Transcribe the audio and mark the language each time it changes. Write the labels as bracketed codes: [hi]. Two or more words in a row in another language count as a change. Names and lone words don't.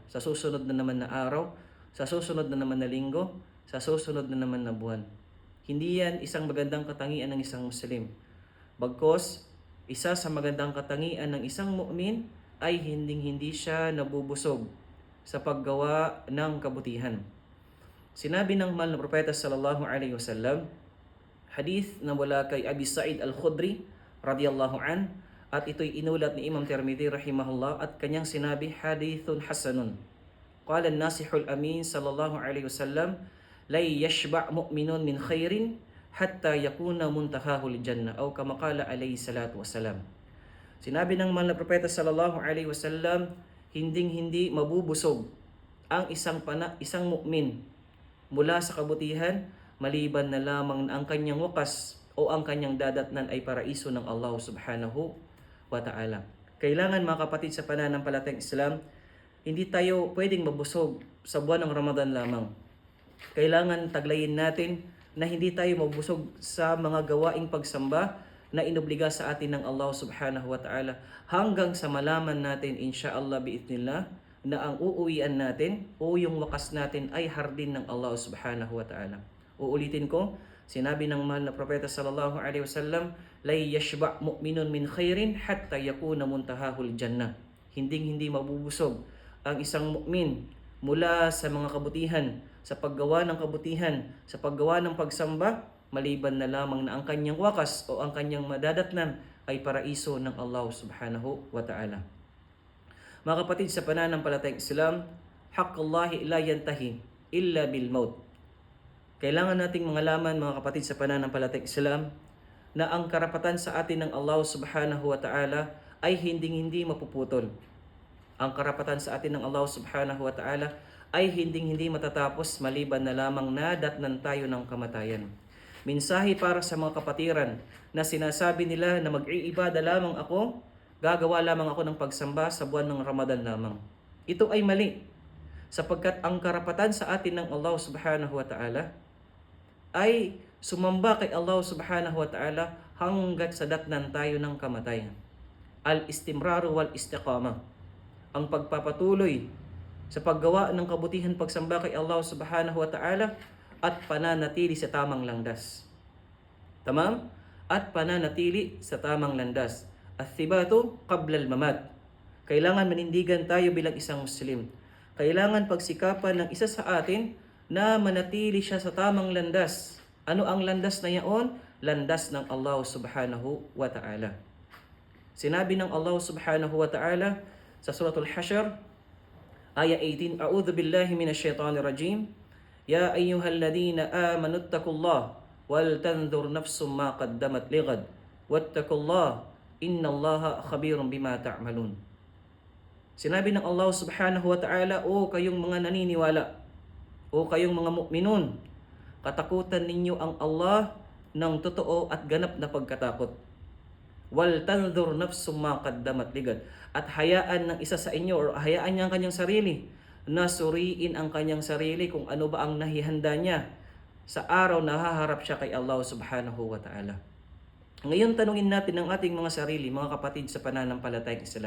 [tl] Sa susunod na naman na araw, sa susunod na naman na linggo, sa susunod na naman na buwan. Hindi yan isang magandang katangian ng isang Muslim. Bagkos, isa sa magandang katangian ng isang mu'min ay hindi siya nabubusog sa paggawa ng kabutihan. Sinabi ng mahal na propeta [ar] صلى الله عليه وسلم, [tl] hadith na mula kay Abi Sa'id al-Khudri [ar] رضي الله عن, [tl] at ito'y inulat ni Imam Tirmidhi rahimahullah, at kanyang sinabi, [ar] حديث حسن. قال الناصح الأمين صلى الله عليه وسلم، لا يشبع مؤمن من خير حتى يكون منتهاه الجنة، أو كما قال عليه الصلاة والسلام. [tl] Sinabi ng mahal na propeta [ar] صلى الله عليه وسلم, [tl] hindi mabubusog ang isang mu'min mula sa kabutihan maliban na lamang na ang kanyang wakas o ang kanyang dadatnan ay paraiso ng Allah [ar] سبحانه وتعالى. [tl] Kailangan, mga kapatid, sa pananampalatayang Islam, hindi tayo pwedeng mabusog sa buwan ng Ramadan lamang. Kailangan taglayin natin na hindi tayo mabusog sa mga gawaing pagsamba na inobliga sa atin ng Allah [ar] سبحانه وتعالى [tl] hanggang sa malaman natin, [ar] إن شاء الله بإذن الله, [tl] na ang uuwian natin o yung wakas natin ay hardin ng Allah [ar] سبحانه وتعالى. [tl] Uulitin ko, sinabi ng mahal na propeta [ar] صلى الله عليه وسلم، لا يشبع مؤمن من خير حتى يكون منتهاه الجنة. [tl] Hindi mabubusog ang isang mu'min mula sa mga kabutihan, sa paggawa ng kabutihan, sa paggawa ng pagsamba maliban na lamang na ang kanyang wakas o ang kanyang madadatnan ay paraiso ng Allah [ar] سبحانه وتعالى. [tl] Mga kapatid sa pananampalatayang Islam, [ar] حق الله لا ينتهي إلا بالموت. [tl] Kailangan nating mangalaman mga kapatid sa pananampalatayang Islam na ang karapatan sa atin ng Allah [ar] سبحانه وتعالى [tl] ay hindi mapuputol. Ang karapatan sa atin ng Allah [ar] سبحانه وتعالى [tl] ay hindi matatapos maliban na lamang na datnan tayo ng kamatayan. Mensahe para sa mga kapatiran na sinasabi nila na mag-iibada lamang ako, gagawa lamang ako ng pagsamba sa buwan ng Ramadan lamang. Ito ay mali, sapagkat ang karapatan sa atin ng Allah [ar] سبحانه وتعالى [tl] ay sumamba kay Allah [ar] سبحانه وتعالى [tl] hanggat sa datnan tayo ng kamatayan. [ar] الاستمرار والاستقامة. [tl] Ang pagpapatuloy sa paggawa ng kabutihan pagsamba kay Allah [ar] سبحانه وتعالى [tl] at pananatili sa tamang landas. Tamam? At pananatili sa tamang landas. [ar] الثبات قبل الممات. [tl] Kailangan manindigan tayo bilang isang Muslim. Kailangan pagsikapan ng isa sa atin na manatili siya sa tamang landas. Ano ang landas na yaon? Landas ng Allah [ar] سبحانه وتعالى. [tl] Sinabi ng Allah [ar] سبحانه وتعالى [tl] sa suratul Hashr, ayah 18, [ar] أعوذ بالله من الشيطان الرجيم. يا أيها الذين آمنوا اتقوا الله ولتنظر نفس ما قدمت لغد واتقوا الله إن الله خبير بما تعملون. [tl] Sinabi ng Allah [ar] سبحانه وتعالى, [tl] o kayong mga naniniwala, o kayong mga mu'minun, katakutan ninyo ang Allah ng totoo at ganap na pagkatakot. [ar] ولتنظر نفس ما قدمت لغد. [tl] At hayaan ng isa sa inyo o hayaan niya ang kanyang sarili na suriin ang kanyang sarili kung ano ba ang nahihanda niya sa araw na haharap siya kay Allah [ar] سبحانه وتعالى. [tl] Ngayon tanungin natin ang ating mga sarili, mga kapatid sa pananampalatayang Islam.